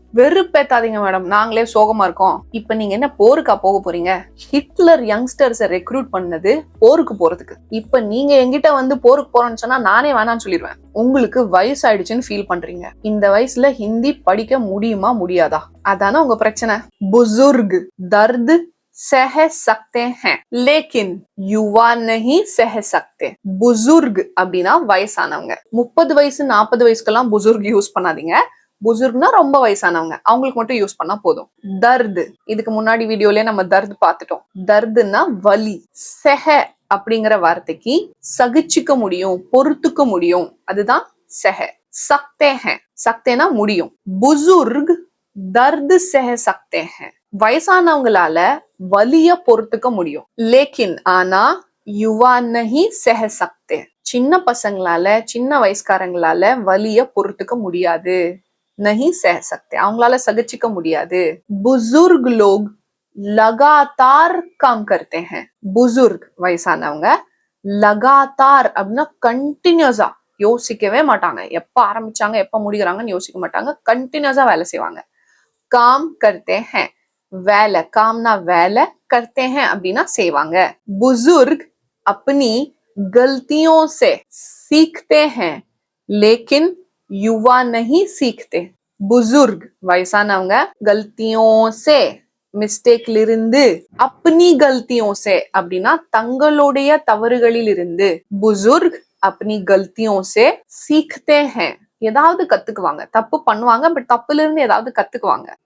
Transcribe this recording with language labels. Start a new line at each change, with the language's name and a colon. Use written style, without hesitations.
Tamil: வெறுப்பேத்தாதீங்க madam, நாங்களே சோகமா இருக்கோம். இப்ப நீங்க என்ன போருக்கா போக போறீங்க? ஹிட்லர் யங்ஸ்டர்ஸை ரெக்ரூட் பண்ணது போருக்கு போறதுக்கு. இப்ப நீங்க எங்கிட்ட வந்து போருக்கு போறோம்னு சொன்னா நானே வேணான்னு சொல்லிடுவேன். உங்களுக்கு வயசு ஆயிடுச்சுன்னு ஃபீல் பண்றீங்க. இந்த வயசுல ஹிந்தி படிக்க முடியுமா முடியாதா? அதானே உங்க பிரச்சனை.
Hindi: புசுர்க் தர்து सह सकते हैं लेकिन युवा नहीं सह सकते.
Tamil: बुजुर्ग அப்படின்னா வயசானவங்க. 30 வயசு 40 வயசுக்கெல்லாம் புசுர்க் யூஸ் பண்ணாதீங்க. புசுர்க்னா ரொம்ப வயசானவங்க, அவங்களுக்கு மட்டும் யூஸ் பண்ணா போதும். தர்து, இதுக்கு முன்னாடி வீடியோலயே நம்ம தர்து பார்த்துட்டோம். தர்துன்னா வலி. செஹ அப்படிங்கிற வார்த்தைக்கு சகிச்சுக்க முடியும், பொறுத்துக்க முடியும், அதுதான் செஹ. சக்தே ஹே, சக்தேனா முடியும்.
Hindi: புசுர்க் தர்து செஹ சக்தே ஹே,
Tamil: வயசானவங்களால வலிய பொறுத்துக்க முடியும். லேக்கின் ஆனா
Hindi: யுவா நஹி செஹ சக்தே,
Tamil: சின்ன பசங்களால சின்ன வயசுக்காரங்களால வலிய பொறுத்துக்க முடியாது. நஹி செஹ சக்தே, அவங்களால சகிச்சுக்க முடியாது.
Hindi: புசுர்க் லோக் லகாத்தார் காம் கர்த்தே ஹே.
Tamil: புசுர்க் வயசானவங்க, லகாத்தார் அப்படின்னா கண்டினியூஸா, யோசிக்கவே மாட்டாங்க, எப்ப ஆரம்பிச்சாங்க எப்ப முடிக்கிறாங்கன்னு யோசிக்க மாட்டாங்க, கண்டினியூஸா வேலை செய்வாங்க. காம் கர்த்தே ஹே, வேலை, காம்னா வேலை, கர்த்தே ஹே அப்படின்னா செய்வாங்க.
Hindi: புசுர்க் अपनी गलतियों से सीखते हैं लेकिन युवा नहीं सीखते.
Tamil: புசுர்க் வயசானவங்க, கல்தியோ சே மிஸ்டேக்ல இருந்து, அப்னி கல்தியோ சே அப்படின்னா தங்களுடைய தவறுகளில் இருந்து.
Hindi: புசுர்க் அப்னி கல்தியோ சே சீக்தே ஹே,
Tamil: ஏதாவது கத்துக்குவாங்க, தப்பு பண்ணுவாங்க பட் தப்புல இருந்து ஏதாவது கத்துக்குவாங்க.